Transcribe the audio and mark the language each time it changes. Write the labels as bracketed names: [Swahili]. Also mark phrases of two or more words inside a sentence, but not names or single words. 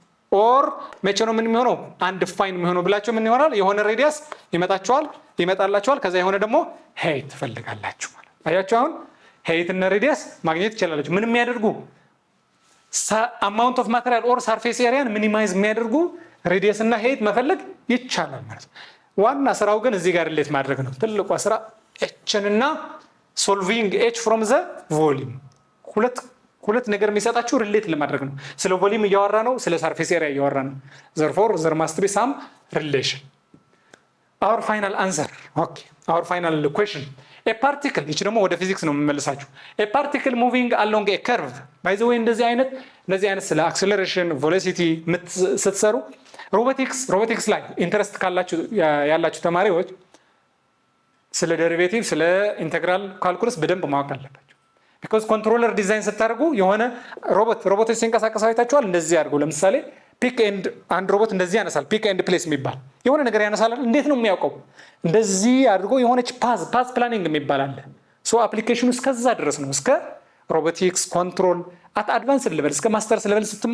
[Amharic] ኦር መቼ ነው ምን የሚሆነው አንድ ፋይን የሚሆነው ብላችሁ ምን ይሆናል የሆነ ሬዲየስ ይመጣላችኋል ከዛ የሆነ ደግሞ ሄይት ትፈልጋላችሁ ማለት አያችሁ አሁን ሄይት እና ሬዲየስ ማግኘት ይችላልላችሁ ምን የሚያደርጉ [English] amount of material or surface [Amharic] ኤሪያን ሚኒማይዝ የሚያደርጉ ሬዲየስ እና ሄይት መፈለግ ይቻላል ማለት ነው ዋና ስራው ግን እዚህ ጋር ሪሌት ማድረግ ነው ትልቁ ስራ h እና [English] solving h from the volume [Amharic] ሁለት ነገር የሚሰጣችሁ ሪሌት ለማድረግ ነው ስለ ቮሊዩም እያወራ ነው ስለ [English] surface area [Amharic] እያወራ ነው [English] therefore there must be some relation our final answer okay our final question a particle [Amharic] እቺ ደግሞ ወደ ፊዚክስ ነው የምመልሳችሁ [English] a particle moving along a curve by the way [Amharic] እንደዚህ አይነት ስለ [English] acceleration velocity [Amharic] ስትሰሩ ሮቦቲክስ ላይ ኢንተረስት ያላችሁ ተማሪዎች ስለ ዴሪቬቲቭ ስለ ኢንተግራል ካልኩለስ በደንብ ማወቅ አለባችሁ because controller ዲዛይን ስታደርጉ የሆነ ሮቦቶች ሲንቀሳቀሱ አይታችኋል እንደዚህ አድርጉ ለምሳሌ [English] pick and [Amharic] አንድ ሮቦት እንደዚህ ያነሳል [English] pick and place [Amharic] የሚባል የሆነ ነገር ያነሳል እንዴት ነው የሚያውቀው እንደዚህ አድርጎ የሆነች [English] path planning [Amharic] የሚባል አለ ሶ አፕሊኬሽኑ እስከዛ ድረስ ነው እስከ [English] robotics control at advanced level [Amharic] እስከ [English] masters level [Amharic] ስትማሩ